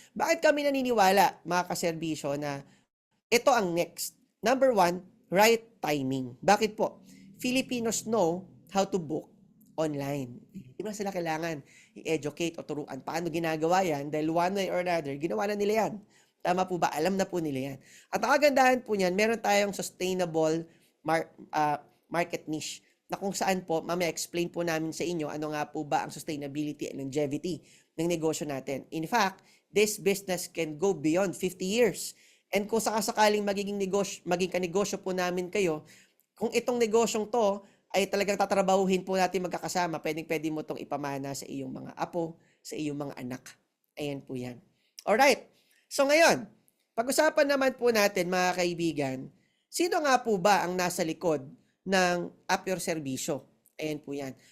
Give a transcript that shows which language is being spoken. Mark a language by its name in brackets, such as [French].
[Filipino] Bakit kami naniniwala, mga kaserbisyo, na ito ang next? [English] Number one, right timing. [Filipino] Bakit po? [English] Filipinos know how to book online. [Filipino] Hindi mo sila kailangan i-educate o turuan paano ginagawa yan dahil [English] one way or another, [Filipino] ginawa na nila yan. Tama po ba? Alam na po nila yan. At ang kagandahan po niyan, meron tayong sustainable market niche na kung saan po, mamaya explain po namin sa inyo ano nga po ba ang sustainability and longevity ng negosyo natin. [English] In fact, this business can go beyond 50 years. [Filipino] And kung sakasakaling maging kanegosyo po namin kayo, kung itong negosyong to ay talagang tatrabahuhin po natin magkakasama, pwede mo itong ipamana sa iyong mga apo, sa iyong mga anak. Ayan po yan. Alright. So ngayon, pag-usapan naman po natin mga kaibigan, sino nga po ba ang nasa likod ng App Your Serbisyo? Ayan po yan.